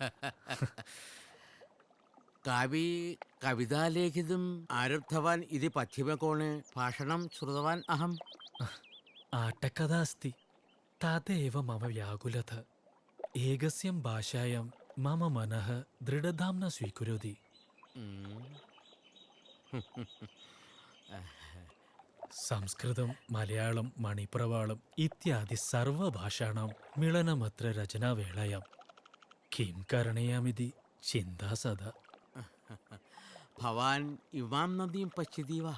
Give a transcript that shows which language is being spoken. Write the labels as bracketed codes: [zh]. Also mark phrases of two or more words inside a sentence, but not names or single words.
[sa] काव्ये कविता लेखितुम् आरब्धवान् इति पश्चिमकोणे भाषणं श्रुतवान् अहम्. आटकथा अस्ति. तदेव मम व्याकुलता. एकस्यां भाषायां मम मनः दृढतां न स्वीकरोति. സംസ്കൃതം മലയാളം മണിപ്രവാളം ഇത്യാദി സർവഭാഷാണാം മിളനമത്ര രചനാവേളയാം കിം കരണീയാമിതി ചിന്താ സദാ. ഭവാൻ ഇമാം നദീം പശ്യതി വാ?